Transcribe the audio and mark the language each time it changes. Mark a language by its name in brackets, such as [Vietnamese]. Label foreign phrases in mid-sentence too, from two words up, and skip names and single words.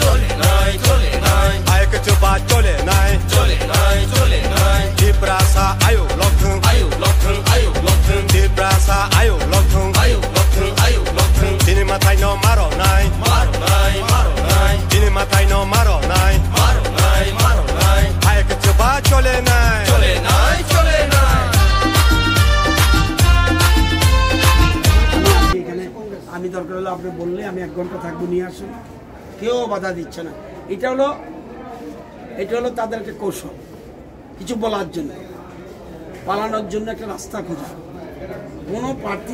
[Kok Borok] आयके चोबा चले नाय दिप्रासा आयौ लथों दिप्रासा आयौ लथों दिनै माथाय न मारनाय दिनै माथाय न मारनाय आयके चोबा चले नाय [Bangla] আমি দরকার হলে আপনি বললে আমি 1 ঘন্টা থাকবো নিয়ে আসুন কেউ বাধা দিচ্ছে না এটা হলো তাদের একটা কৌশল কিছু বলার জন্য পালানোর জন্য একটা রাস্তা খোঁজা কোনো প্রার্থী